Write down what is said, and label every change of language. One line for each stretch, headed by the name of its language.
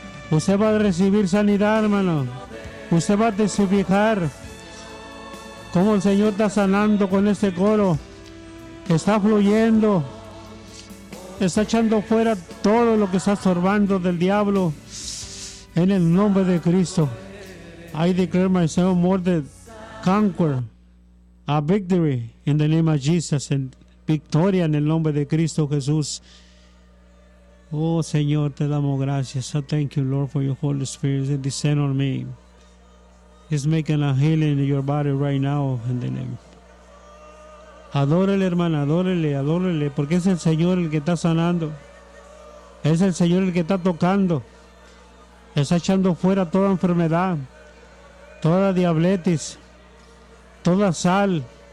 Spanish: Usted va a recibir sanidad, hermano. Usted va a testificar cómo el Señor está sanando con este coro. Está fluyendo. Está echando fuera todo lo que está estorbando del diablo. En el nombre de Cristo.
English: I declare myself more than conqueror. A victory in the name of Jesus. And
Spanish: victoria en el nombre de Cristo Jesús. Oh Señor, te damos gracias.
English: I thank you, Lord, for your Holy Spirit that descend on me. He's making a healing in your body right now in the name.
Spanish: Adórele, hermana, adórele, adórele, porque es el Señor el que está sanando. Es el Señor el que está tocando. Está echando fuera toda enfermedad, toda diabetes, toda sal.